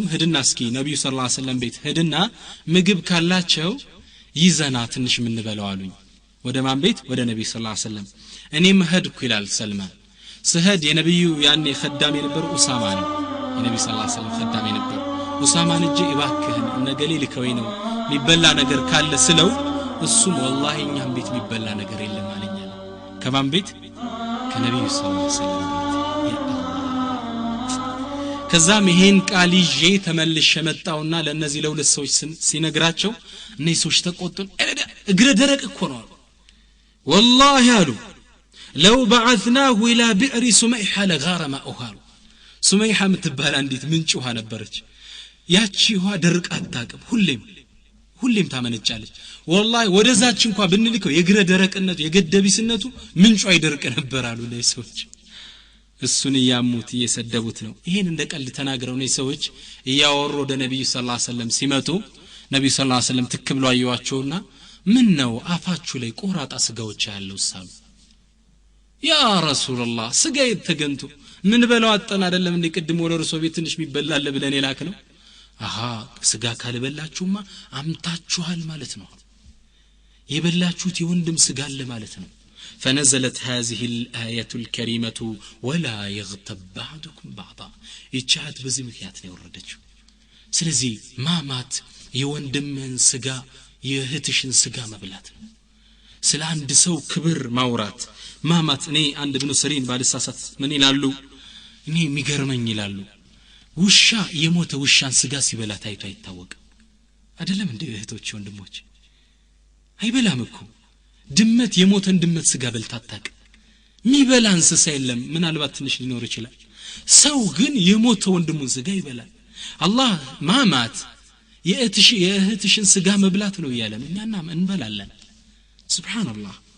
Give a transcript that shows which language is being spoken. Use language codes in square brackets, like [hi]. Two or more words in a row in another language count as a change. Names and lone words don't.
[am] ሄድና እስኪ ነብዩ [ar] صلى الله عليه وسلم [am] ቤት ሄድና ምግብ ካላቸው ይዘና ትንሽ ምን በለው አሉኝ ወደ ማን ቤት ወደ ነብዩ [ar] صلى الله عليه وسلم [am] እኔም ሄድኩ ይላል ሰልማን ስሄድ የነብዩ ያኔ خدام የነበረ ኡሳማ ነው የነብዩ [ar] صلى الله عليه وسلم [am] خدام የነበረ ኡሳማን እጄ እባክህን ነገሌ ልከወይ ነው ሚበላ ነገር ካለ ስለው እሱም والله እኛም ቤት ሚበላ ነገር የለም አለኝ ከማን ቤት ከነብዩ [ar] صلى الله عليه وسلم [am] ቤት ከዛም ይሄን ቃል ይዤ ተመልሼ መጣውና ለነዚህ ለሁለት ሰዎች ሲነግራቸው እነዚህ ሰዎች ተቆጡን እግረ ደረቅ እኮ ነው والله አሉ [ar] لو بعثناه الى بئر سميحة لغار ماؤها [am] سميحة ምትባል አንዲት ምንጭ ውሃ ነበረች ያቺ ውሃ ደርቅ አታውቅም ሁሌም ታመነጫለች والله ወደዛች እንኳን ብንልከው የግረ ደረቅነቱ የገደቢስነቱ ምንጩ አይደርቅ ነበር አሉ እነዚህ ሰዎች እሱን ያሙት እየሰደቡት ነው ይሄን እንደቀልድ ተናግረው ነው ሰዎች እያወሩ ወደ ነብዩ [ar] صلى الله عليه وسلم [am] ሲመጡ ነብዩ [ar] صلى الله عليه وسلم [am] ትክብሉ አዩዋቸውና ምን ነው አፋችሁ ላይ ቆራጣ ስጋዎች ያለው ሳሉ ያ ረሱላህ ስጋ የተገንቱ ምን በለው አጠና አይደለም እንዴ ቅድም ወደ ረሱ ቤት ትንሽ የሚበላል ብለን የላክ ነው አሃ ስጋ ካልበላችሁማ አምታችኋል ማለት ነው የበላችሁት የወንድም ስጋ አለ ማለት ነው [ar] فنزلت هذه الآية الكريمة ولا يغتب بعضكم بعضا [am] ይቻት በዚህ ምክንያት ነው ወረደችው ስለዚህ ማማት የወንድምን ስጋ የእህትሽን ስጋ መብላት ነው ስለ አንድ ሰው ክብር ማውራት ማማት እኔ አንድ ኢብኑ ሰሪን ባልሳሳት ምን ይላሉ እኔ የሚገርመኝ ይላሉ ውሻ የሞተ ውሻን ስጋ ሲበላ ታይቶ አይታወቅም አይደለም እንደ እህቶች ወንድሞች አይበላም እኮ ድመት የሞተን ድመት ስጋ በልታ አታውቅም የሚበላ እንስሳ የለም ምናልባት ትንሽ ሊኖር ይችላል ሰው ግን የሞተ ወንድሙን ስጋ ይበላል አላህ ማማት የእህትሽን ስጋ መብላት ነው ይያለን እኛና እንበላለን ሱብሃንአላህ